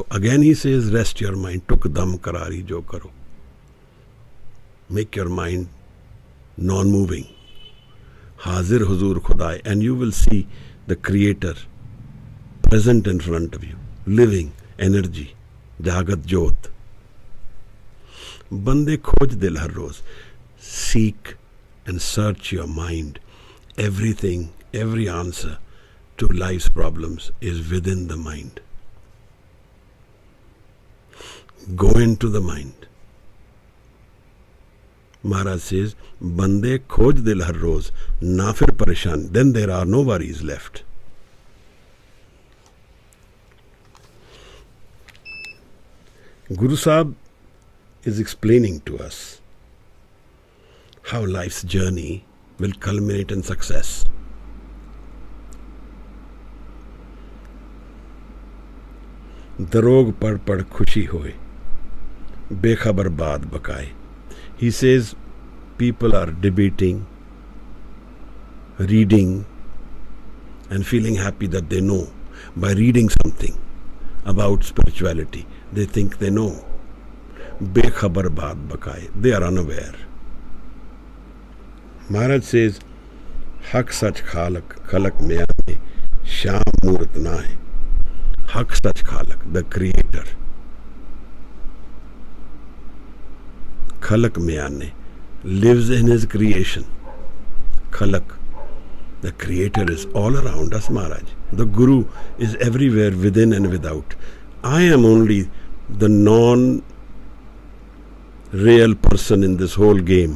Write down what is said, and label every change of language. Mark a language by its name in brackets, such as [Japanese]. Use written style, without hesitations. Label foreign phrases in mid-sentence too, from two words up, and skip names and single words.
[English] Again he says, rest your mind. [Punjabi] ਤੁਕ ਦਮ ਕਰਾਰੀ ਜੋ ਕਰੋ. [English] Make your mind non-moving. [Punjabi] ਹਾਜ਼ਿਰ ਹੁਜ਼ੂਰ ਖ਼ੁਦਾਇ. [English] And you will see the Creator present in front of you. Living energy. [Punjabi] ਜਗਤ ਜੋਤ. ਬੰਦੇ ਖੋਜ ਦਿਲ ਹਰ ਰੋਜ਼. [English] Seek and search your mind. Everything, every answer to life's problems is within the mind. Go into the mind. Maharaj says, [Punjabi] ਬੰਦੇ ਖੋਜ ਦਿਲ ਹਰ ਰੋਜ਼, ਨਾ ਫਿਰ ਪਰੇਸ਼ਾਨ. [English] Then there are no worries left. Guru Sahib is explaining to us how life's journey will culminate in success. [Punjabi] ਦਰੋਗ ਪੜ੍ਹ ਪੜ੍ਹ ਖੁਸ਼ੀ ਹੋਇ, ਬੇਖ਼ਬਰ ਬਾਤ ਬਕਾਏ. [English] He says people are debating, reading, and feeling happy that they know. By reading something about spirituality, they think they know. [Punjabi] ਬੇਖ਼ਬਰ ਬਾਤ ਬਕਾਏ. [English] They are unaware. Maharaj says, [Punjabi] ਹੱਕ ਸੱਚ ਖ਼ਲਕ ਮੇਂ ਆਨੇ, ਸ਼ਾਮ ਮੂਰਤ ਨਾ ਹੈ. ਹੱਕ ਸੱਚ ਖ਼ਲਕ, [English] the Creator. [Punjabi] ਖ਼ਲਕ ਮੇਂ ਆਨੇ, [English] lives in his creation. Khalak, the Creator is all around us, Maharaj. The Guru is everywhere, within and without. I am only the non-real person in this whole game.